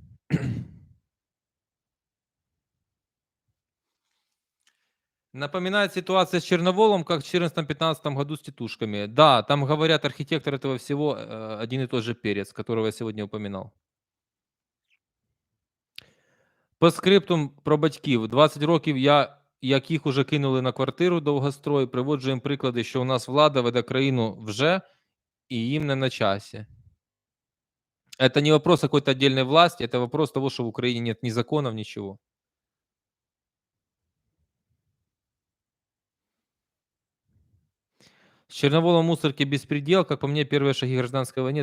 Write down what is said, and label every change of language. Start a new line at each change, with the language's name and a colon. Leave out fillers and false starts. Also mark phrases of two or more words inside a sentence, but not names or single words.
Russian: Напоминает ситуация с Черноволом, как в 2014-2015 году с тетушками. Да, там говорят, архитектор этого всего один и тот же Перец, которого я сегодня упоминал.
Ukrainian: По скриптум про батьків. 20 років як їх уже кинули на квартиру довгострой, приводжу їм приклади, що у нас влада веде країну вже, і їм не на часі.
Russian: Это не вопрос какой-то отдельной власти, это вопрос того, что в Украине нет ни законов, ничего. С Черноволом мусорки беспредел, как по мне, первые шаги гражданской войны.